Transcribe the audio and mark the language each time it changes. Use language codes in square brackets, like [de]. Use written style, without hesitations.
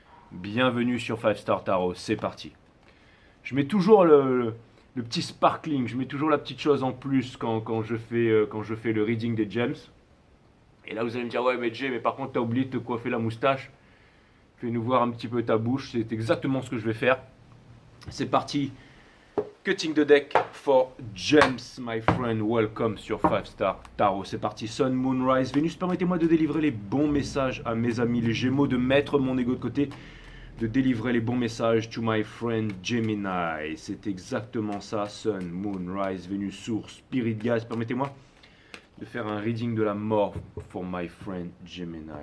[fr] Bienvenue sur 5 Star Tarot, c'est parti. Je mets toujours le petit sparkling, je mets toujours la petite chose en plus quand je fais le reading des gems. Et là, vous allez me dire, ouais, mais Jay, mais par contre, t'as oublié de te coiffer la moustache. Fais-nous voir un petit peu ta bouche. C'est exactement ce que je vais faire. C'est parti. [en] Cutting the deck for gems, my friend. [fr] Welcome sur 5 Star Tarot. C'est parti. Sun, Moonrise, Vénus. Permettez-moi de délivrer les bons messages à mes amis les Gémeaux, de mettre mon ego de côté, de délivrer les bons messages [en] to my friend Gemini. [fr] C'est exactement ça. Sun, Moon, Rise, Vénus, Source, Spirit Guides. Permettez-moi de faire un reading de la mort [en] for my friend Gemini.